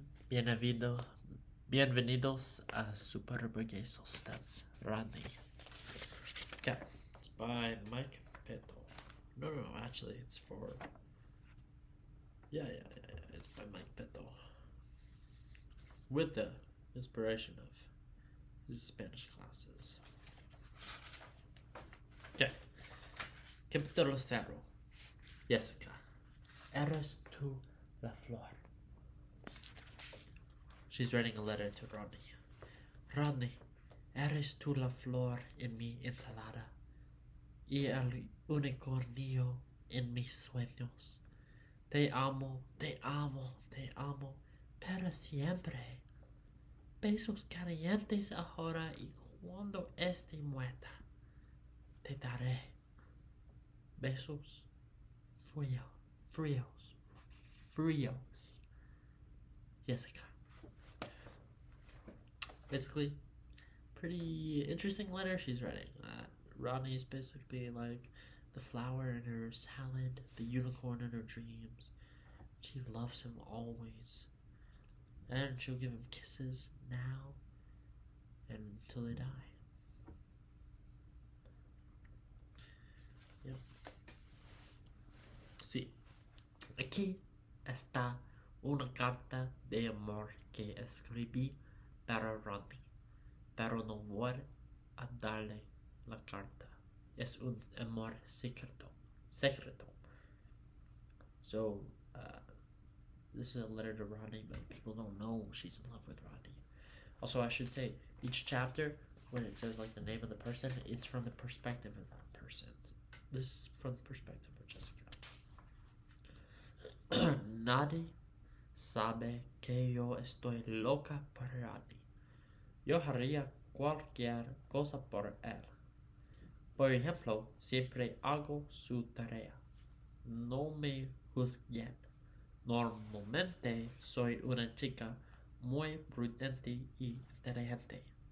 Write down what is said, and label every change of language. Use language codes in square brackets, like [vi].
[es] Bienvenidos a Superburguesos. [en] That's Rodney. Okay, it's by Micahel Peto. No, actually, it's for. Yeah, it's by Micahel Peto. With the inspiration of his Spanish classes. [es] Okay. Capítulo 0. Jessica. Eres tú la flor. [en] She's writing a letter to Rodney. [es] Rodney, eres tú la flor en mi ensalada y el unicornio en mis sueños. Te amo, te amo, te amo para siempre. Besos calientes ahora y cuando esté muerta, te daré besos fríos. Jessica. [en] Basically, pretty interesting letter she's writing. Rodney's basically like the flower in her salad, the unicorn in her dreams. She loves him always. And she'll give him kisses now and until they die. Yep. [es] Sí. Aquí está una carta de amor que escribí para Rodney, pero no voy a darle la carta. Es un amor secreto. [en] So, this is a letter to Rodney, but people don't know she's in love with Rodney. Also, I should say, each chapter, when it says the name of the person, it's from the perspective of that person. This is from the perspective of Jessica. [es] Nadie sabe que yo estoy loca por Rodney. Yo haría cualquier cosa por él. Por ejemplo, siempre hago su tarea. No me juzguen. Normalmente soy una chica muy prudente y inteligente.